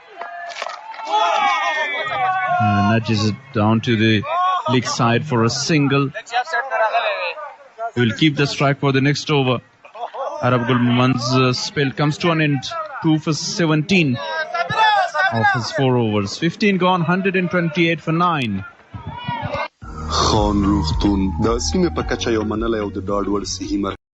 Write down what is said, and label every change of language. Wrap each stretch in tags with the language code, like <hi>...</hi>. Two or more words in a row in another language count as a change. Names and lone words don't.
<en>Nudges it down to the leg side for a single. He will keep the strike for the next over. Abdul Moment's spell comes to an end. 2 for 17 of his 4 overs. 15 gone, 128 for 9.</en> <ps>روغتون د سیمې په کچه یو منلی او د ډاډ وړ صحي مرکز</ps>